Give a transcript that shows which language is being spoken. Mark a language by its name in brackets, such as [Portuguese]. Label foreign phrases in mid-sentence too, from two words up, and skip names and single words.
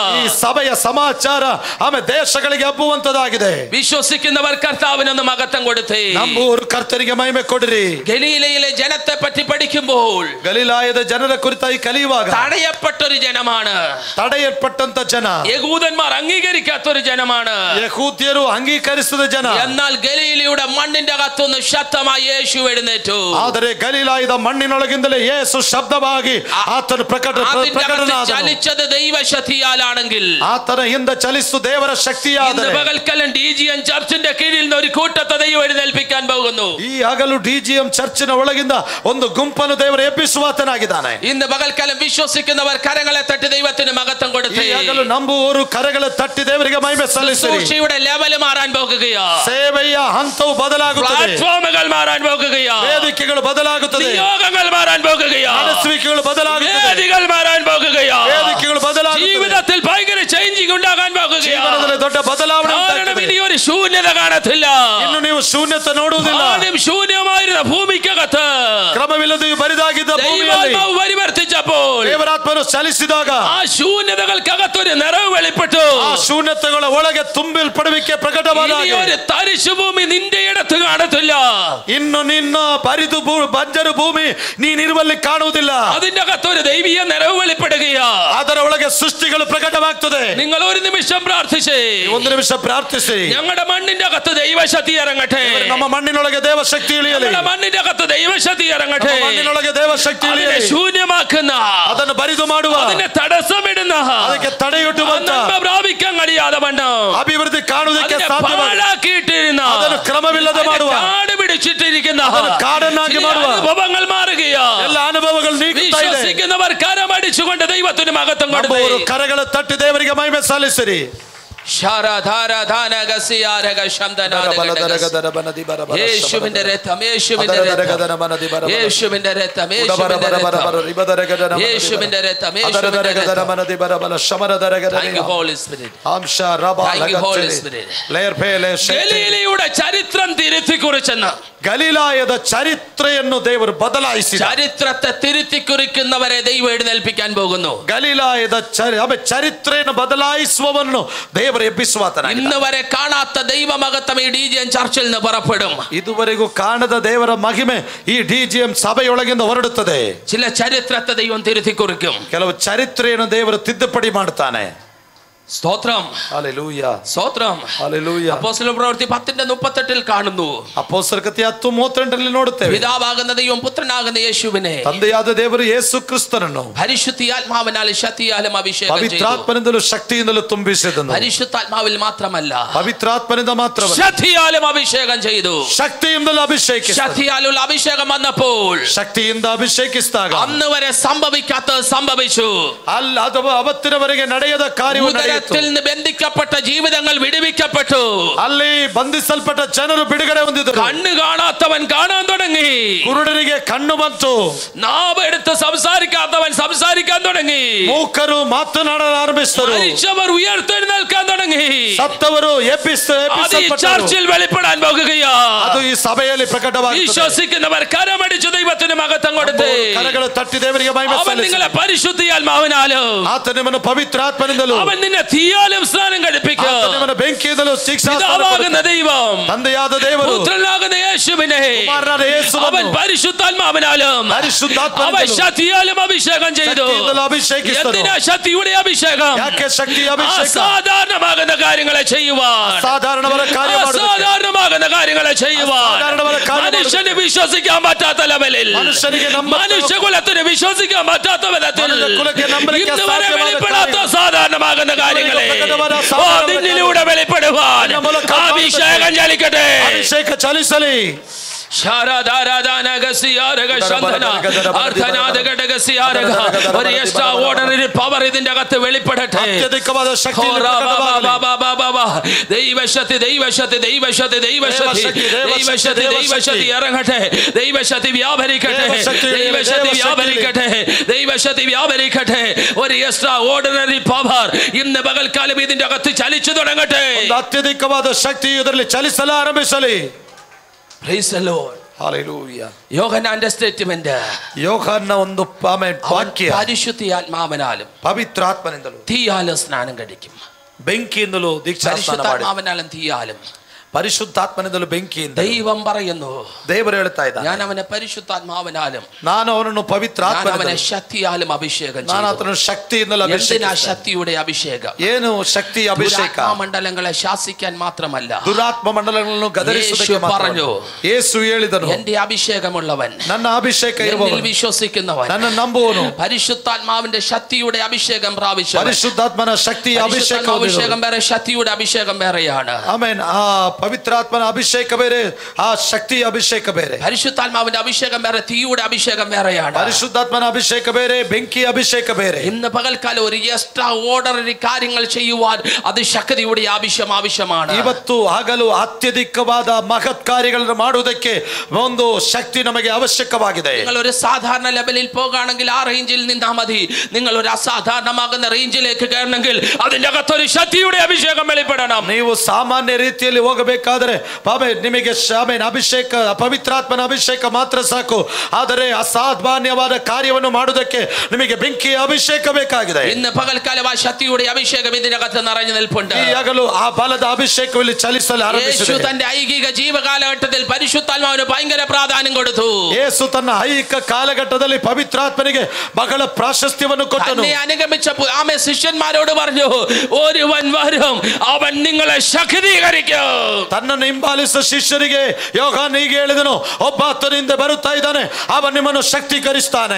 [Kannada] ಈ ಸಭೆಯ ಸಮಾಚಾರ ಆಮೇಲೆ ದೇಶಗಳಿಗೆ ಹಬ್ಬುವಂತದಾಗಿದೆ. [Malayalam] വിശ്വസിക്കുന്നവർ കർത്താവിനൊന്ന് മഹത്വം കൊടുത്തേ. [Kannada] ನಂಬುವವರು ಕರ್ತನಿಗೆ ಮಹಿಮೆ ಕೊಡಿರಿ. [Malayalam] ഗലീലയിലെ ജനത്തെ പറ്റി പഠിക്കുമ്പോൾ, [Kannada] ಗಲೀಲಾಯದ ಜನರ ಕುರಿತಾಗಿ ಕಲಿಯುವಾಗ [Malayalam] തടയപ്പെട്ടൊരു ജനമാണ്. [Kannada] ತಡೆಯಲ್ಪಟ್ಟಂತ ಜನ, [Malayalam] യഹൂദന്മാർ അംഗീകരിക്കാത്തൊരു ജനമാണ്. [Kannada] ಯಹೂದ್ಯರು ಅಂಗೀಕರಿಸಿದ ಜನ. [Malayalam] എന്നാൽ ഗലീലയുടെ മണ്ണിന്റെ അകത്തുനിന്ന് ശക്തമായി യേശു എഴുന്നേറ്റു. [Kannada] ಆದರೆ ಗಲೀಲಾಯದ ಮಣ್ಣಿನೊಳಗಿಂದಲೇ ಯೇಸು ಶಬ್ದವಾಗಿ ಆತನ ಪ್ರಕಟನಾದನು. [Malayalam] ചലിച്ചത് ദൈവശക്തിയാലാണെങ്കിൽ, [Kannada] ಆತನ ಹಿಂದೆ ಚಲಿಸು ದೇವರ ಶಕ್ತಿಯಾದರೆ, [Malayalam] പകൽക്കാലം DGM ചർച്ചിന്റെ കീഴിൽ നിന്ന് ഒരു കൂട്ടത്തെ ദൈവം എഴുന്നേൽപ്പിക്കാൻ പോകുന്നു. [Kannada] ಈ ಹಗಲು DGM ಚರ್ಚಿನ ಒಳಗಿಂದ ಒಂದು ಗುಂಪನ್ನು ದೇವರು ಎಬ್ಬಿಸುವಾತನಾಗಿದ್ದಾನೆ. [Malayalam] ഇന്ന് പകൽക്കാലം വിശ്വസിക്കുന്നവർ കരങ്ങളെ തട്ടി ദൈവത്തിന് മഹത്വം കൊടുത്തു. [Kannada] ಈ ಹಗಲು ನಂಬುವವರು ಕರಗಳ ತಟ್ಟಿ ದೇವರಿಗೆ ಮಹಿಮೆ ಸಲ್ಲಿಸಿರಿ. [Malayalam] ശുശ്രൂഷയുടെ ലെവൽ മാറാൻ പോകുകയാ. [Kannada] ಸೇವೆಯ ಹಂತವು ಬದಲಾಗುತ್ತದೆ. [Malayalam] പ്ലാറ്റ്ഫോമുകൾ മാറാൻ പോകുകയാ. [Kannada] ವೇದಿಕೆಗಳು ಬದಲಾಗುತ್ತದೆ. [Malayalam] നിയോഗങ്ങൾ മാറാൻ പോകുകയാ. [Kannada] ನಡೆಸುವಿಕೆಗಳು ಬದಲಾಗುತ್ತದೆ. [Malayalam] വേദികൾ മാറാൻ പോകുകയാ. [Kannada] ವೇದಿಕೆಗಳು ಬದಲಾಗುತ್ತದೆ. [Malayalam] ജീവിതത്തിൽ ഭയങ്കര ചേഞ്ചിങ് ഉണ്ടാകാൻ പോകുകയാ. [Kannada] ಜೀವನದಲ್ಲಿ ದೊಡ್ಡ ಬದಲಾವಣೆ [Malayalam] കാരണം ഇനി ഒരു ശൂന്യത കാണത്തില്ല. [Kannada] ಇನ್ನು ನೀವು ಶೂನ್ಯತೆ ನೋಡುವುದಿಲ್ಲ. [Malayalam] ആദ്യം ശൂന്യമായിരുന്ന ഭൂമിക്കകത്ത് [Kannada] ಕ್ರಮವಿಲ್ಲದೆ ಬರಿದಾಗಿದ್ದ ಭೂಮಿಯಲ್ಲಿ [Malayalam] പരിവർത്തിച്ചപ്പോൾ [Kannada] ದೇವರಾತ್ಮನು ಚಲಿಸಿದಾಗ [Malayalam] ആ ശൂന്യതകൾക്കകത്തൊരു നിറവ് വെളിപ്പെട്ടു. [Kannada] ಆ ಶೂನ್ಯತೆಗಳ ಒಳಗೆ ತುಂಬಿಲ್ಪಡುವಿಕೆ ಪ್ರಕಟವಾದಾಗ [Malayalam] ഒരു തരിശു ഭൂമി നിന്റെ ഇടത്ത് കാണത്തില്ല. [Kannada] ಇನ್ನು ನಿನ್ನ ಬರಿದು ಬಂಜರು ಭೂಮಿ ನೀನಿರುವಲ್ಲಿ ಕಾಣುವುದಿಲ್ಲ. [Malayalam] അതിന്റെ അകത്തൊരു ദൈവീയ നിറവ് വെളിപ്പെടുകയാ. [Kannada] ಅದರ ಒಳಗೆ ಸೃಷ್ಟಿಗಳು ಪ್ರಕಟವಾಗ್ತದೆ. [Malayalam] നിങ്ങൾ ഒരു നിമിഷം പ്രാർത്ഥിച്ചേ. [Kannada] ಒಂದು ನಿಮಿಷ ಪ್ರಾರ್ಥಿಸಿ. [Malayalam] ഞങ്ങളുടെ മണ്ണിന്റെ അകത്ത് ദൈവശക്തി ഇറങ്ങട്ടെ. [Kannada] ನಮ್ಮ ಮಣ್ಣಿನೊಳಗೆ ದೇವಶಕ್ತಿ ಇಳಿಯಲಿ. [Malayalam] ഞങ്ങളുടെ മണ്ണിന്റെ അകത്ത് ദൈവശക്തി ഇറങ്ങട്ടെ. [Kannada] ಮಣ್ಣಿನೊಳಗೆ ದೇವಶಕ್ತಿ ಇಳಿಯಲಿ. [Malayalam] ശൂന്യമാക്കുന്ന, [Kannada] ಅದನ್ನು ಬರಿದು ಮಾಡುವ, [Malayalam] അതിനെ തടസ്സമിടുന്ന, [Kannada] ಅದಕ್ಕೆ ತಡೆಯೊಡ್ಡುವಂತ, [Malayalam] പ്രാപിക്കാൻ കഴിയാതെ വണ്ണം [Kannada] ಅಭಿವೃದ್ಧಿ ಕಾಣುವುದಕ್ಕೆ [Malayalam] പാഴാക്കിയിട്ടിരുന്ന, [Kannada] ಅದನ್ನು ಕ್ರಮವಿಲ್ಲದೆ ಮಾಡುವ, [Malayalam] കാട് പിടിച്ചിട്ടിരിക്കുന്ന [Kannada] ಕಾಡನ್ನಾಗಿ ಮಾಡುವ [Malayalam] അനുഭവങ്ങൾ മാറുകയാ. [Kannada] ಎಲ್ಲ ಅನುಭವಗಳು ನೀಗುತ್ತಾ ಇದೆ. [Malayalam] വിശ്വസിക്കുന്നവർ കരമടിച്ചുകൊണ്ട് ദൈവത്തിന് മഹത്വം കൊടുത്തു. [Kannada] ಕರಗಳ ತಟ್ಟಿ ದೇವರಿಗೆ ಮಹಿಮೆ ಸಲ್ಲಿಸಿರಿ. [Malayalam] യേശുവിന്റെ രക്തം, യേശുവിന്റെ രക്തം, യേശുവിന്റെ രക്തം, യേശുവിന്റെ രക്തം, ഗലീലയുടെ ചരിത്രം തിരുത്തി കുറിച്ചെന്ന്. [Kannada] ಗಲೀಲಾಯದ ಚರಿತ್ರೆಯನ್ನು ದೇವರು ಬದಲಾಯಿಸಿ, [Malayalam] ചരിത്രത്തെ തിരുത്തി കുറിക്കുന്നവരെ ദൈവം എഴുന്നേൽപ്പിക്കാൻ പോകുന്നു. [Kannada] ಗಲೀಲಾಯದ ಚರಿತ್ರೆಯನ್ನು ಬದಲಾಯಿಸುವವನು ದೇವರು ಎಬ್ಬಿಸುವಾತನಾಗಿದ್ದಾನೆ. [Malayalam] ഇന്ന് വരെ കാണാത്ത ദൈവമഹത്വം ഈ DGM ചർച്ചിൽ നിന്ന് പുറപ്പെടും. [Kannada] ಇದುವರೆಗೂ ಕಾಣದ ದೇವರ ಮಹಿಮೆ ಈ DGM ಸಭೆಯೊಳಗಿಂದ ಹೊರಡುತ್ತದೆ. [Malayalam] ചില ചരിത്രത്തെ ദൈവം തിരുത്തി കുറിക്കും. [Kannada] ಕೆಲವು ಚರಿತ್ರೆಯನ್ನು ದೇವರು ತಿದ್ದುಪಡಿ ಮಾಡ್ತಾನೆ. [Malayalam] സ്തോത്രം, ഹല്ലേലൂയ, സ്തോത്രം, ഹല്ലേലൂയ. അപ്പോസ്തല പ്രവൃത്തി 10:38 കാണുന്നു. [Kannada] ಅಪೊಸ್ತಲರ ಕೃತ್ಯ 10:32 ನೋಡುತ್ತೇವೆ. [Malayalam] പിതാവാകുന്ന ദൈവം പുത്രനാകുന്ന യേശുവിനെ, [Kannada] ತಂದೆಯಾದ ದೇವರು ಯೇಸು ಕ್ರಿಸ್ತನನ್ನು [Malayalam] പരിശുദ്ധാത്മാവിനാൽ ശക്തിയാലും അഭിഷേകം ചെയ്തു. [Kannada] ಪವಿತ್ರಾತ್ಮನಿಂದಲೂ ಶಕ್ತಿಯಿಂದಲೂ ತುಂಬಿಸಿದನು. [Malayalam] പരിശുദ്ധാത്മാവിൽ മാത്രമല്ല, [Kannada] ಪವಿತ್ರಾತ್ಮನಿಂದ ಮಾತ್ರವಲ್ಲ, [Malayalam] ശക്തിയാലും അഭിഷേകം ചെയ്തു. [Kannada] ಶಕ್ತಿಯಿಂದಲೂ ಅಭಿಷೇಕಿಸಿದನು. [Malayalam] ശക്തിയാലുള്ള അഭിഷേകം വന്നപ്പോൾ [Kannada] ಶಕ್ತಿಯಿಂದ ಅಭಿಷೇಕಿಸಿದಾಗ [Malayalam] അന്ന് വരെ സംഭവിക്കാത്തത് സംഭവിച്ചു. [Kannada] ಅಲ್ಲ, ಅದು ಅವತ್ತಿನವರೆಗೆ ನಡೆಯದ ಕಾರ್ಯವು ನಡೆಯಿತು. [Malayalam] ബന്ധിക്കപ്പെട്ട ജീവിതങ്ങൾ വിടുവിക്കപ്പെട്ടു. [Kannada] ಅಲ್ಲಿ ಬಂಧಿಸಲ್ಪಟ್ಟ ಜನರು ಬಿಡುಗಡೆ ಹೊಂದಿದರು. [Malayalam] കണ്ണ് കാണാത്തവൻ കാണാൻ തുടങ്ങി. [Kannada] ಕುರುಡರಿಗೆ ಕಣ್ಣು ಬಂತು. [Malayalam] നാവെടുത്ത് സംസാരിക്കാത്തവൻ സംസാരിക്കാൻ തുടങ്ങി. [Kannada] ಮೂಕರು ಮಾತನಾಡಲು ಆರಂಭಿಸಿದರು. [Malayalam] മരിച്ചവർ ഉയർത്തെഴുന്നേൽക്കാൻ തുടങ്ങി. [Kannada] ಸತ್ತವರು ಎಬ್ಬಿಸಲ್ಪಟ್ಟರು. [Malayalam] ചർച്ചിൽ വെളിപ്പെടാൻ പോകുകയാ. [Kannada] ಅದು ಈ ಸಭೆಯಲ್ಲಿ ಪ್ರಕಟವಾಗುತ್ತದೆ. [Malayalam] വിശ്വസിക്കുന്നവർ കരമടിച്ചു ദൈവത്തിന് മഹത്വം കൊടുത്ത് [Kannada] ಕರಗಳು ತಟ್ಟಿ ದೇವರಿಗೆ ಮಹಿಮೆ [Malayalam] അവൻ നിങ്ങളെ പരിശുദ്ധാത്മാവിനാലും [Kannada] ಆತ ನಿಮ್ಮನ್ನು ಪವಿತ್ರಾತ್ಮನಿಂದಲೂ [Malayalam] അവൻ നിന്നെ തീയാലും സ്നാനം കഴിപ്പിക്കും. [Kannada] ಆತ ನಿಮ್ಮನ್ನು ಬೆಂಕಿಯಿಂದಲೂ [Malayalam] പിതാവാകുന്ന ദൈവം [Kannada] ತಂದೆಯಾದ ದೇವರು [Malayalam] പുത്രനാകുന്ന യേശുവിനെ [Kannada] ಕುಮಾರನಾದ ಯೇಸುವನ್ನು [Malayalam] അവൻ പരിശുദ്ധാത്മാവിനാലും അവൻ ശക്തിയാലും അഭിഷേകം ചെയ്തു. എന്തിനാ ശക്തിയുടെ അഭിഷേകം? അസാധാരണമാകുന്ന കാര്യങ്ങളെ ചെയ്യുവാൻ, അസാധാരണമാകുന്ന കാര്യങ്ങളെ ചെയ്യുവാൻ മനുഷ്യന് വിശ്വസിക്കാൻ പറ്റാത്ത ലെവലിൽ, മനുഷ്യകുലത്തിന് വിശ്വസിക്കാൻ പറ്റാത്ത വിധത്തിൽ ഇന്ന് വരെ വെളിപ്പെടാത്ത സാധാരണമാകുന്ന കാര്യങ്ങളെ അതിലൂടെ വെളിപ്പെടുവാൻ അഭിഷേകം ചലിക്കട്ടെ. ಅಭಿಷೇಕ ಚಲಿಸಲಿ. ഒരു [English] extra ordinary power [Malayalam] ഇതിന്റെ അകത്ത് വെളിപ്പെടട്ടെ. ദൈവശക്തി, ദൈവശക്തി, ദൈവശക്തി, ദൈവശക്തി, ദൈവശക്തി, ദൈവശക്തി ഇറങ്ങട്ടെ. ദൈവശക്തി വ്യാപരിക്കട്ടെ, ദൈവശക്തി വ്യാപരിക്കട്ടെ, ദൈവശക്തി വ്യാപരിക്കട്ടെ. ഒരു [English] extra ordinary power [Malayalam] ഇന്ന് പകൽക്കാലം ഇതിന്റെ അകത്ത് ചലിച്ചു തുടങ്ങട്ടെ. [Kannada] ಅತ್ಯಧಿಕವಾದ ಶಕ್ತಿ ಇದರಲ್ಲಿ ಚಲಿಸಲು ಆರಂಭಿಸಲಿ. [English] Praise the Lord. Hallelujah. [Malayalam] യോഹന്നാന്റെ സ്റ്റേറ്റ്മെന്റ്, [Kannada] യോഹന്ന ಒಂದು ವಾಕ್ಯ, [Malayalam] പരിശുദ്ധാത്മാവിനാലും [Kannada] ಪವಿತ್ರಾತ್ಮನಿಂದಲೂ [Malayalam] തീയാലും സ്നാനം കഴിക്കും. [Kannada] ಬೆಂಕಿಯಿಂದಲೂ ದೀಕ್ಷಾಸ್ನಾನ ಮಾಡಿ. [Malayalam] പരിശുദ്ധാത്മാവിനാലും തീയാലും, [Kannada] ಪರಿಶುದ್ಧಾತ್ಮನಿಂದಲೂ ಬೆಂಕಿಯಿಂದ. [Malayalam] ദൈവം പറയുന്നു, [Kannada] ದೇವರು ಹೇಳ್ತಾ ಇದ್ದಾನೆ, [Malayalam] ഞാൻ അവനെ പരിശുദ്ധാത്മാവിനാലും, [Kannada] ನಾನು ಅವನನ್ನು ಪವಿತ್ರಾತ್ಮನಿಂದಲೂ, [Malayalam] ശക്തിയാലും അഭിഷേകം ചെയ്തു. [Kannada] ನಾನು ಆತನನ್ನು ಶಕ್ತಿಯಿಂದಲೂ [Malayalam] എന്തിനാ [Kannada] ಅಭಿಷೇಕಿಸಿದೆ. [Malayalam] ശക്തിയുടെ അഭിഷേകം? [Kannada] ಏನು ಶಕ್ತಿ ಅಭಿಷೇಕ? [Malayalam] മണ്ഡലങ്ങളെ ശാസിക്കാൻ മാത്രമല്ല, [Kannada] ದುರಾತ್ಮ ಮಂಡಲಗಳನ್ನು ಗದರಿಸುವುದಕ್ಕೆ [Malayalam] പറഞ്ഞു. [Kannada] ಯೇಸು ಹೇಳಿದನು, [Malayalam] എന്റെ അഭിഷേകമുള്ളവൻ, [Kannada] ನನ್ನ ಅಭಿಷೇಕ ಇರುವವನು, [Malayalam] വിശ്വസിക്കുന്നവൻ, [Kannada] ನನ್ನ ನಂಬುವನು [Malayalam] പരിശുദ്ധാത്മാവിന്റെ ശക്തിയുടെ അഭിഷേകം പ്രാപിച്ചു. [Kannada] ಪರಿಶುದ್ಧಾತ್ಮನ ಶಕ್ತಿ ಅಭಿಷೇಕ [Malayalam] അഭിഷേകം വേറെ, ശക്തിയുടെ അഭിഷേകം വേറെയാണ്. [Kannada] ಆಮೆನ್. ಆ ಪವಿತ್ರಾತ್ಮನ ಅಭಿಷೇಕ ಬೇರೆ, ಆ ಶಕ್ತಿಯ ಅಭಿಷೇಕ ಬೇರೆ. [Malayalam] പരിശുദ്ധാത്മാവിന്റെ അഭിഷേകം വേറെ, തീയുടെ അഭിഷേകം വേറെയാണ്. [Kannada] പരിശുദ്ധാത്മನ ಅಭಿಷೇಕ ಬೇರೆ, ಬೆಂಕಿಯ ಅಭಿಷೇಕ ಬೇರೆ. [Malayalam] ഇന്ന് പകൽക്കാലം ഒരു [English] extra ordinary [Malayalam] കാര്യങ്ങൾ ചെയ്യുവാൻ അത് ശക്തിയുടെ ആവശ്യമാണ്. [Kannada] ಇವತ್ತು ಹಗಲು ಅತ್ಯಧಿಕವಾದ ಮಹತ್ ಕಾರ್ಯಗಳನ್ನು ಮಾಡುವುದಕ್ಕೆ ಒಂದು ಶಕ್ತಿ ನಮಗೆ ಅವಶ್ಯಕವಾಗಿದೆ. [Malayalam] നിങ്ങൾ ഒരു സാധാരണ ലെവലിൽ പോകുകയാണെങ്കിൽ ആ റേഞ്ചിൽ നിന്നാ മതി. നിങ്ങൾ ഒരു അസാധാരണമാകുന്ന റേഞ്ചിലേക്ക് കയറണമെങ്കിൽ അതിന്റെ അകത്തൊരു ശക്തിയുടെ അഭിഷേകം വെളിപ്പെടണം. [Kannada] ನೀವು ಸಾಮಾನ್ಯ ರೀತಿಯಲ್ಲಿ ಹೋಗಬೇಕು ಮಾಡಬೇಕಾದರೆ ನಿಮಗೆ ಅಭಿಷೇಕ, ಪವಿತ್ರಾತ್ಮನ ಅಭಿಷೇಕ ಮಾತ್ರ ಸಾಕು. ಆದರೆ ಅಸಾಮಾನ್ಯವಾದ ಕಾರ್ಯವನ್ನು ಮಾಡುವುದಕ್ಕೆ ನಿಮಗೆ ಬೆಂಕಿಯ ಅಭಿಷೇಕ ಬೇಕಾಗಿದೆ. [Malayalam] ഇന്ന് പകൽക്കാലം ആ ശക്തിയുടെ അഭിഷേകം ഇതിനകത്ത് നിറഞ്ഞു നിൽപ്പുണ്ട്. [Kannada] ಈಗಲೂ ಆ ಬಲದ ಅಭಿಷೇಕವು ಇಲ್ಲಿ ಚಲಿಸಲು ಆರಂಭಿಸಿದೆ. [Malayalam] യേശു തന്റെ ഐഹിക ജീവകാലഘട്ടത്തിൽ പരിശുദ്ധാത്മാവിന് ഭയങ്കര പ്രാധാന്യം കൊടുത്തു. [Kannada] ಯೇಸು ತನ್ನ ಐಹಿಕ ಕಾಲಘಟ್ಟದಲ್ಲಿ ಪವಿತ್ರಾತ್ಮನಿಗೆ ಬಹಳ ಪ್ರಾಶಸ್ತ್ಯವನ್ನು ಕೊಟ್ಟನು. [Malayalam] തന്നെ അനുഗമിച്ച ആമേ ശിഷ്യന്മാരോട് പറഞ്ഞു, ഒരുവൻ വരും, അവൻ നിങ്ങളെ ശക്തീകരിക്കും. [Kannada] ತನ್ನನ್ನು ಹಿಂಬಾಲಿಸಿದ ಶಿಷ್ಯರಿಗೆ ಯೋಹಾನ ಹೀಗೆ ಹೇಳಿದನು, ಒಬ್ಬ ಆತನಿಂದ ಬರುತ್ತಾ ಇದ್ದಾನೆ, ಅವನು ನಿಮ್ಮನ್ನು ಶಕ್ತೀಕರಿಸ್ತಾನೆ.